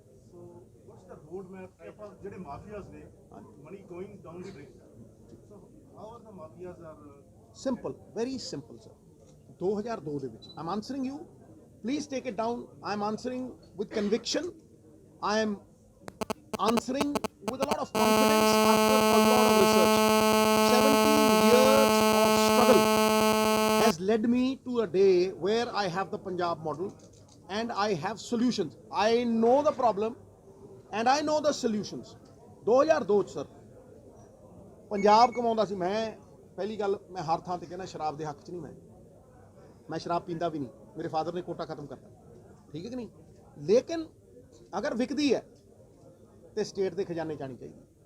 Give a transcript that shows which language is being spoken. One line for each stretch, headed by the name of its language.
English: so what's the road map
Punjabi: ਕਿ ਆਪਾਂ ਜਿਹੜੇ
English: Mafias ਨੇ money going down the drain, so how are the mafias are simple, very simple sir. 2002
Punjabi: ਦੇ ਵਿੱਚ
English: I am answering you, please take it down. I am answering with conviction, I am answering with a lot of confidence after a lot of research. 17 years of struggle has led me to a day where I have the Punjab model and I have solutions. I know the problem and I know the solutions.
Punjabi: 2002 sir Punjab ਕਮਾਉਂਦਾ ਸੀ। ਮੈਂ ਪਹਿਲੀ ਗੱਲ ਮੈਂ ਹਰ ਥਾਂ ਤੇ ਕਹਿੰਦਾ ਸ਼ਰਾਬ ਦੇ ਹੱਕ 'ਚ ਨਹੀਂ, ਮੈਂ ਸ਼ਰਾਬ ਪੀਂਦਾ ਵੀ ਨਹੀਂ। ਮੇਰੇ ਫਾਦਰ ਨੇ ਕੋਟਾ ਖਤਮ ਕਰਤਾ, ਠੀਕ ਹੈ ਕਿ ਨਹੀਂ? ਲੇਕਿਨ ਅਗਰ ਵਿਕਦੀ ਹੈ ਤੇ ਸਟੇਟ ਦੇ ਖਜ਼ਾਨੇ 'ਚ ਆਉਣੀ ਚਾਹੀਦੀ।